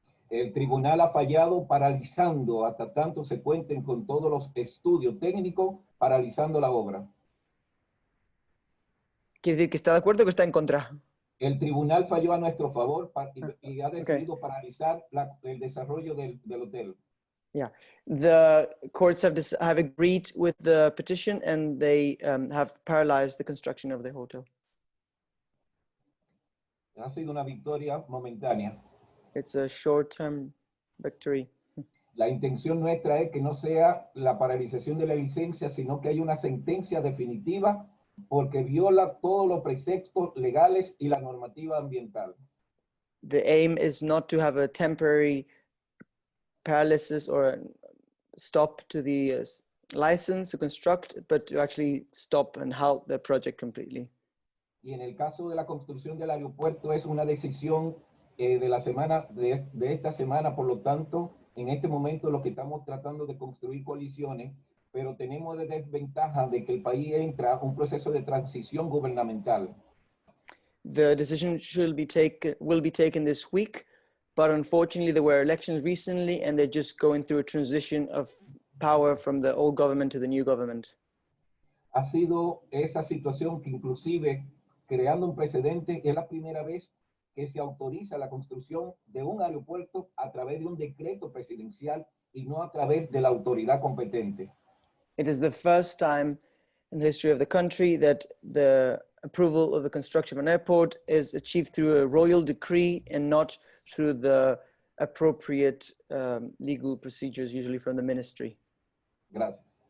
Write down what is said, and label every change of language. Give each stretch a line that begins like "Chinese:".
Spanish: El tribunal ha fallado paralizando hasta tanto se cuenten con todos los estudios técnicos, paralizando la obra. ¿Quiere decir que está de acuerdo o que está en contra? El tribunal falló a nuestro favor y ha decidido paralizar el desarrollo del hotel.
English: Yeah, the courts have agreed with the petition, and they have paralyzed the construction of the hotel.
Spanish: Ha sido una victoria momentánea.
English: It's a short-term victory.
Spanish: La intención nuestra es que no sea la paralización de la licencia, sino que haya una sentencia definitiva porque viola todos los preceptos legales y la normativa ambiental.
English: The aim is not to have a temporary paralysis or stop to the license to construct, but to actually stop and halt the project completely.
Spanish: Y en el caso de la construcción del aeropuerto es una decisión de esta semana, por lo tanto, en este momento lo que estamos tratando de construir coaliciones, pero tenemos de desventaja de que el país entra a un proceso de transición gubernamental.
English: The decision will be taken this week, but unfortunately there were elections recently and they're just going through a transition of power from the old government to the new government.
Spanish: Ha sido esa situación que inclusive creando un precedente, es la primera vez que se autoriza la construcción de un aeropuerto a través de un decreto presidencial y no a través de la autoridad competente.
English: It is the first time in the history of the country that the approval of the construction of an airport is achieved through a royal decree and not through the appropriate legal procedures, usually from the ministry.
Spanish: Gracias.